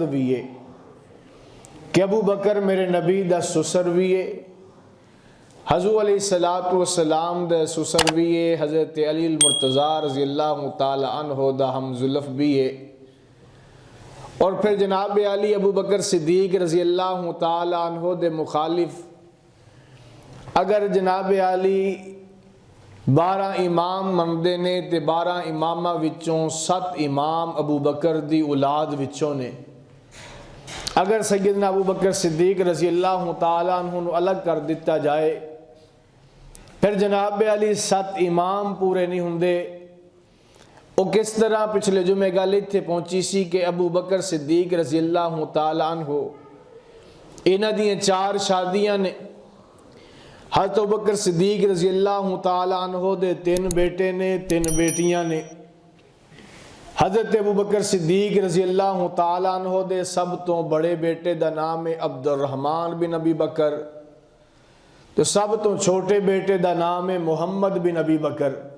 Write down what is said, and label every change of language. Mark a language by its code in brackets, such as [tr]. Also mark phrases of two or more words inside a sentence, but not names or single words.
[pa] بھی ہے کہ ابو بکر میرے نبی دا سسر بھی ہے، حضور [ar] علیہ السلام [pa] دا سسر بھی ہے، حضرت علی المرتضیٰ [ar] رضی اللہ تعالی عنہ [pa] دا ہم زلف بھی ہے، [ur] اور پھر [pa] جناب علی ابو بکر صدیق [ar] رضی اللہ تعالی عنہ [pa] دے مخالف اگر جناب علی 12 امام مندے نے تے 12 امامہ وچوں 7 امام ابو بکر دی اولاد وچوں نے، اگر سیدنا ابو بکر صدیق [ar] رضی اللہ تعالیٰ عنہ [pa] نو الگ کر دیتا جائے پھر جناب علی 7 امام پورے نہیں ہوندے۔ وہ کس طرح پچھلے جمعے گل اتھے پہنچی سی کہ ابو بکر صدیق [ar] رضی اللہ تعالیٰ عنہ [pa] انہاں دیاں 4 شادیاں نے، حضرت ابو بکر صدیق [ar] رضی اللہ تعالیٰ عنہ [pa] دے 3 بیٹے نے، 3 بیٹیاں نے۔ حضرت ابو بکر صدیق [ar] رضی اللہ تعالیٰ عنہ [pa] دے سب تو بڑے بیٹے دا نام ہے عبد الرحمن بن ابی بکر، تو سب تو چھوٹے بیٹے دا نام ہے محمد بن ابی بکر۔